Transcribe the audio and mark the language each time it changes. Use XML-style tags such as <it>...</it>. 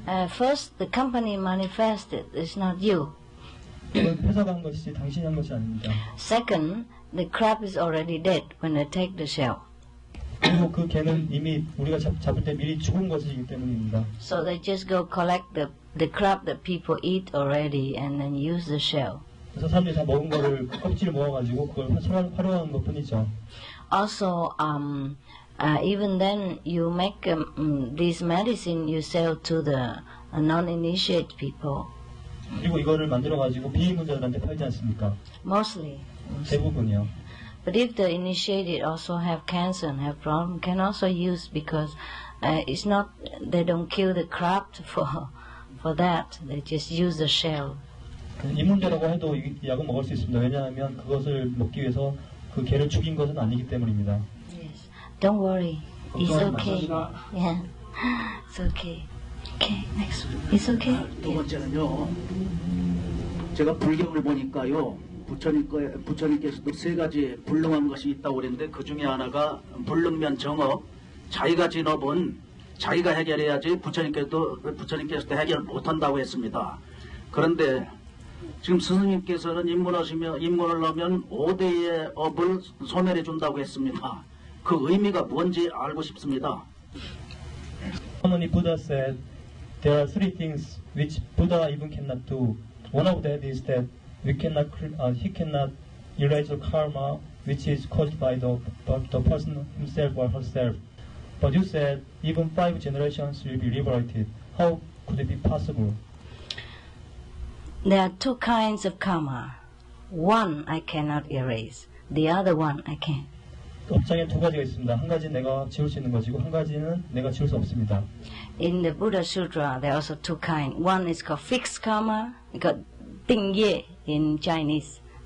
<en>First, the company manifested. It's not you.</en> <ko>이건 회사가 한 것이지 당신이 한 것이 아닙니다.</ko> <en>Second, the crab is already dead when they take the shell.</en> <ko>그리고 그 개는 이미 우리가 잡을 때 미리 죽은 것이기 때문입니다.</ko> <en>So they just go collect the crab that people eat already and then use the shell.</en> <ko>그래서 사람들이 다 먹은 거를 껍질을 모아가지고 그걸 활용하는 것뿐이죠.</ko> <en>Also, even then, you make this medicine you sell to the non-initiated people.</en> <ko>그리고 이거를 만들어가지고 비인문자들한테 팔지 않습니까?</ko> <en>Mostly.</en> <ko>대부분이요.</ko> <en>But if the initiated also have cancer and have problem, can also use because it's not they don't kill the crab for that. They just use the shell.</en> <ko>입문자라고 해도 이 약은 먹을 수 있습니다. 왜냐하면 그것을 먹기 위해서 그 개를 죽인 것은 아니기 때문입니다.</ko> <en>Yes. Don't worry. It's okay. Yeah. It's okay. Okay. Next one. It's okay.</en> <ko>두 번째는요. 제가 불경을 보니까요. 부처님께서도 세 가지 불능한 것이 있다고 그랬는데 그 중에 하나가 불능면 정업, 자기가 진업은 자기가 해결해야지 부처님께서도 해결 못한다고 했습니다. 그런데 지금 스승님께서는 입문을 하면 5대의 업을 소멸해 준다고 했습니다. 그 의미가 뭔지 알고 싶습니다.</ko> <en>Harmony Buddha said there are three things which Buddha even cannot do. One of that is that he cannot erase the karma which is caused by the person himself or herself. But you said even 5 generations will be liberated. How could it be possible? There are two kinds of karma. One I cannot erase. The other one I can.</en> <ko>업장에 두 가지가 있습니다. 한 가지는 내가 지울 수 있는 것이고 한 가지는 내가 지울 수 없습니다.</ko> <en>In the Buddha Sutra, there are also two kinds. One is called fixed karma. It's called tingye in Chinese.</en>